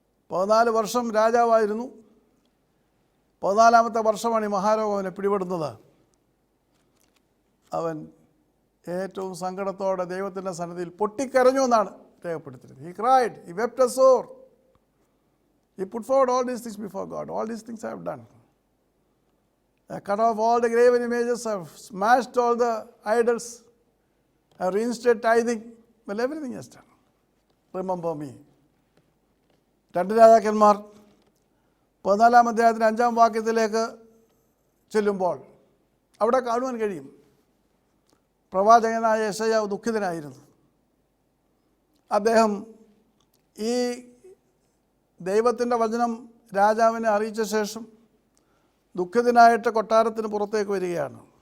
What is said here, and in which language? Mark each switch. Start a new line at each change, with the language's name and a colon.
Malayalam: 14 വർഷം രാജാവായിരുന്നു. 14-ാമത്തെ വർഷമാണ് ഈ മഹാരോഗം അവനെ പിടിപെടുന്നത്. അവൻ ഏറ്റവും സങ്കടത്തോടെ ദൈവത്തിൻ്റെ സന്നിധിയിൽ പൊട്ടിക്കരഞ്ഞു എന്നാണ് രേഖപ്പെടുത്തിയത്.
English: He cried, he wept a sore. He put forward all these things before God. All these things I have done. I cut off all the graven images, I have smashed all the idols, I have reinstated tithing. Well, everything is done. Remember me.
Malayalam: 2 രാജാക്കന്മാർ 14-ാം അധ്യായത്തിന് 5-ാം വാക്യത്തിലേക്ക് ചെല്ലുമ്പോൾ അവിടെ കാണുവാൻ കഴിയും, പ്രവാചകനായ യെശയ്യാവ് ദുഃഖിതനായിരുന്നു. അദ്ദേഹം ഈ ദൈവത്തിൻ്റെ വചനം രാജാവിനെ അറിയിച്ച ശേഷം ദുഃഖിതനായിട്ട് കൊട്ടാരത്തിന് പുറത്തേക്ക് വരികയാണ്.